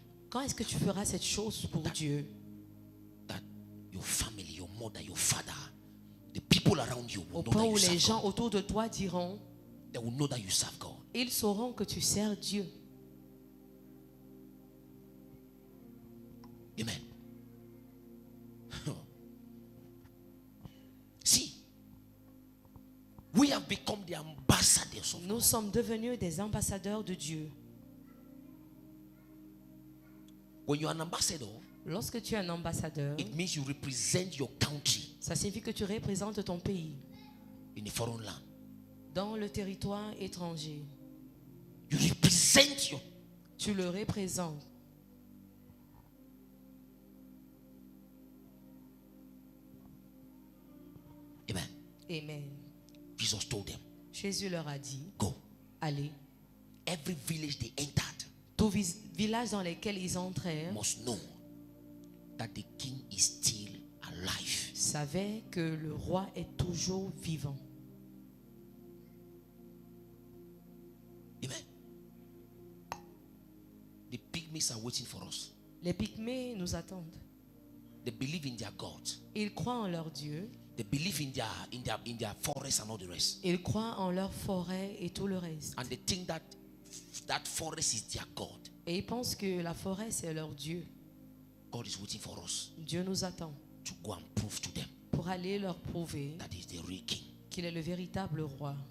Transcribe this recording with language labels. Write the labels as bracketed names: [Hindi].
[French] Quand est-ce que tu feras cette chose pour Dieu? [English] that your family, your mother, your father, the people around you will [French] Au [English] know [French] point [English] that [French] où [English] you [French] les gens [English] God. [French] autour de toi diront, [English] They will know that you serve God. [French] ils sauront que tu sers Dieu. [English] Amen. See, we have become the ambassadors of [French] Nous [English] God. [French] sommes devenus des ambassadeurs de Dieu. [English] When you're an ambassador, [French] Lorsque tu es un ambassadeur, [English] it means you represent your country [French] ça signifie que tu représentes ton pays [English] in a foreign land. [French] dans le territoire étranger. [English] You represent your. [French] Tu le représentes. [English] Amen. [French] Amen. [English] Jesus told them, [French] Jésus leur a dit, [English] "Go." [French] allez. [English] Every village they entered [French] Tous villages dans lesquels ils entrèrent [English] must know that the king is still alive. [French] savaient que le roi est toujours vivant. [English] Amen. The pygmies are waiting for us. [French] Les Pygmées nous attendent. [English] They believe in their God. [French] Ils croient en leur Dieu. [English] They believe in their forest and all the rest. [French] Ils croient en leur forêt et tout le reste. [English] And they think that forest is their God. [French] Et ils pensent que la forêt, c'est leur Dieu. [English] God is waiting for us [French] Dieu nous attend [English] to go and prove to them [French] pour aller leur prouver [English] that he's the real king. [French] qu'il est le véritable roi.